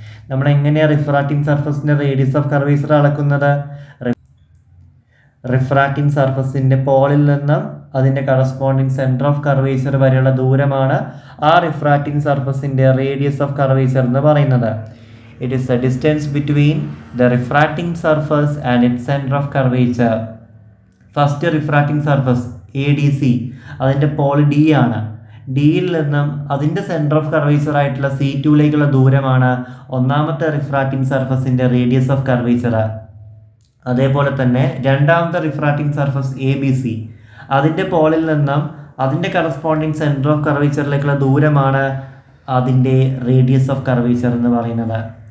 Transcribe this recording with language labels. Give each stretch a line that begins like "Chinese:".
Malayalam: നമ്മൾ എങ്ങനെയാണ് refracting സർഫസിൻ്റെ radius of curvature അളക്കുന്നത്? റിഫ്രാക്റ്റിംഗ് സർഫസിൻ്റെ പോളിൽ നിന്നും അതിൻ്റെ കറസ്പോണ്ടിങ് സെൻറ്റർ ഓഫ് കർവേച്ചർ വരെയുള്ള ദൂരമാണ് ആ റിഫ്രാക്റ്റിംഗ് സർഫസിൻ്റെ റേഡിയസ് ഓഫ് കർവേച്ചർ എന്ന് പറയുന്നത്.
English: It is the distance between the refracting surface and its center of curvature. First refracting surface
Malayalam: ADC, അതിൻ്റെ പോൾ D ആണ്. ഡിയിൽ നിന്നും അതിൻ്റെ സെൻറ്റർ ഓഫ് കർവേച്ചർ ആയിട്ടുള്ള C2ലേക്കുള്ള ദൂരമാണ് ഒന്നാമത്തെ റിഫ്രാക്റ്റിംഗ് സർഫസിൻ്റെ റേഡിയസ് ഓഫ് കർവേച്ചർ. അതേപോലെ തന്നെ രണ്ടാമത്തെ റിഫ്രാക്റ്റിംഗ് സർഫസ് ABC, അതിൻ്റെ പോളിൽ നിന്നും അതിൻ്റെ കറസ്പോണ്ടിങ് സെൻറ്റർ ഓഫ് കർവേച്ചറിലേക്കുള്ള ദൂരമാണ് അതിൻ്റെ റേഡിയസ് ഓഫ് കർവേച്ചർ എന്ന് പറയുന്നത്.